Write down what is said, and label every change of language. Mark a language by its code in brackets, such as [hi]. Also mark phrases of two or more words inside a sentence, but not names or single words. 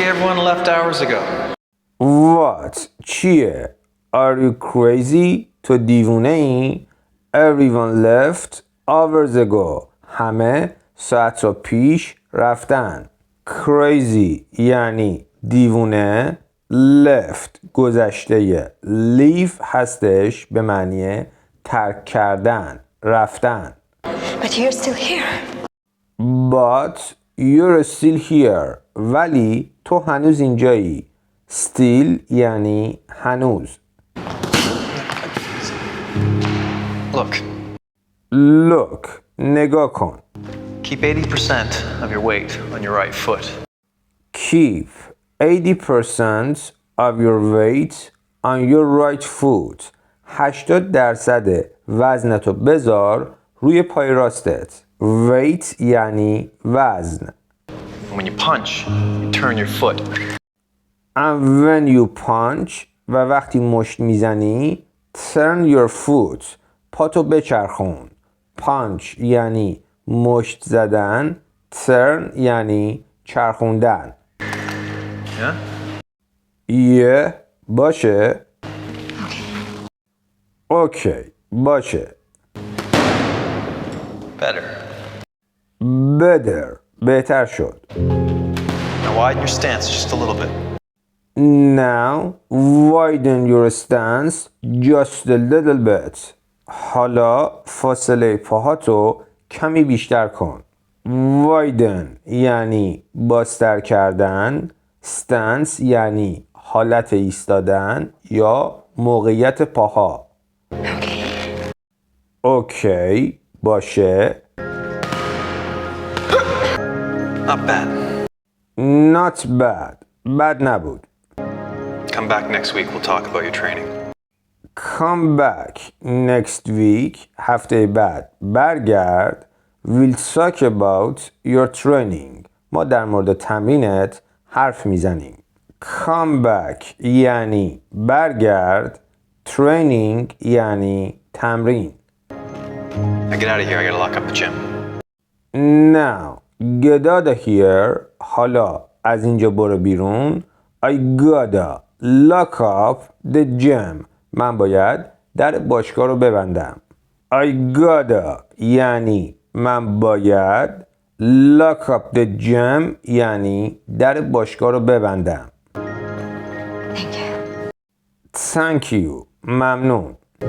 [en] Everyone left hours ago. What? چیه؟ Are you crazy? [fa] تو دیوونه ای؟ [en] Everyone left hours ago. [fa] همه ساعت را پیش رفتن. Crazy یعنی دیوونه. Left گذشته leave هستش به معنی ترک کردن، رفتن. [en] But you're still here. But you're still here. [fa] ولی تو هنوز اینجایی. Still یعنی هنوز. [en] Look, [fa] Look نگاه کن. [en] keep 80% of your weight on your right foot. Keep 80% of your weight on your right foot. [fa] 80% وزنتو بذار روی پای راستت. Weight یعنی وزن. [en] And when you punch, you turn your foot. And when you punch [fa] و وقتی مشت میزنی [en] turn your foot [fa] پاتو بچرخون. Punch یعنی مشت زدن. Turn یعنی چرخوندن. [en] Yeah? [fa] باشه. اوکی باشه. [en] Better. [fa] Better بهتر شد. [en] Now widen your stance just a little bit. Now widen your stance just a little bit. [fa] حالا فاصله پاهاتو کمی بیشتر کن. Widen یعنی بازتر کردن. Stance یعنی حالت ایستادن یا موقعیت پاها. اوکی باشه. [en] Not bad. Not bad. [fa] بد نبود. [en] Come back next week. We'll talk about your training. Come back next week. [fa] هفته بعد برگرد. [en] We'll talk about your training. [fa] ما در مورد تمرینت حرف میزنیم. [en] Come back [fa] یعنی برگرد. Training یعنی تمرین. [en] Now get out of here. I gotta lock up the gym. Now get out of here. [fa] حالا از اینجا برو بیرون. [en] I gotta lock up the gym. [fa] من باید در باشگاه رو ببندم. [en] I gotta [fa] یعنی من باید. [en] Lock up the gym [fa] یعنی در باشگاه رو ببندم. [en] Thank you. Thank you. [fa] ممنون.